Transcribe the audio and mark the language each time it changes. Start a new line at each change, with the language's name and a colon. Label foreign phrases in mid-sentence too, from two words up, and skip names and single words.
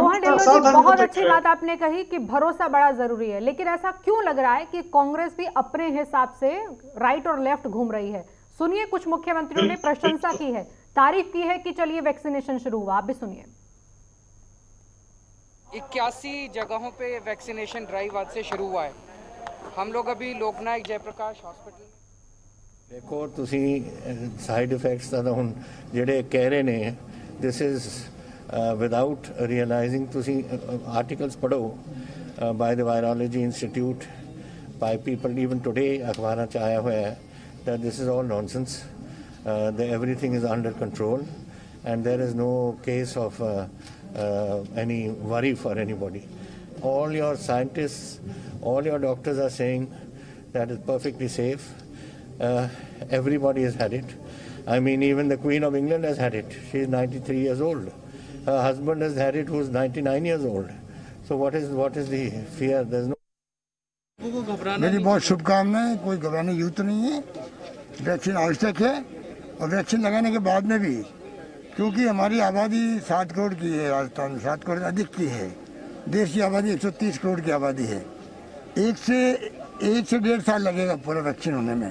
Hindi: मोहन ढिल्लों जी, बहुत अच्छी बात आपने कही कि भरोसा बड़ा जरूरी है, लेकिन ऐसा क्यों लग रहा है कि कांग्रेस भी अपने हिसाब से राइट और लेफ्ट घूम रही है? सुनिए, कुछ मुख्यमंत्रियों ने प्रशंसा की है, तारीफ की है कि चलिए वैक्सीनेशन शुरू हुआ। आप भी सुनिए। 81 जगहों पे
English: vaccination drive
Hindi: आज से शुरू हुआ है। हम लोग अभी लोकनायक जयप्रकाश हॉस्पिटल देखो,
Punjabi: ਤੁਸੀਂ
English: side effects
Punjabi: ਦਾ ਹੁਣ ਜਿਹੜੇ ਕਹਿ ਰਹੇ ਨੇ,
English: this is without realizing,
Punjabi: ਤੁਸੀਂ articles ਪੜੋ
English: by the Virology Institute, by people even today
Punjabi: ਅਖਬਾਰਾਂ 'ਚ ਆਇਆ ਹੋਇਆ ਹੈ
English: that this is all nonsense, that everything is under control and there is no case of any worry for anybody. All your scientists, all your doctors are saying that it's perfectly safe. Everybody has had it. I mean, even the Queen of England has had it. She is 93 years old. Her husband has had it, who's 99 years old. So what is the fear? There's no.
Hindi: मेरी बहुत शुभकामनाएं, कोई घबराने की जरूरत नहीं है। वैक्सीन आवश्यक है और वैक्सीन लगाने के बाद में भी, क्योंकि हमारी आबादी 7 करोड़ की है, राजस्थान में 7 करोड़ अधिक की है। देश की आबादी 130 करोड़ की आबादी है। एक से 1.5 साल लगेगा पूरा वैक्सीन होने में।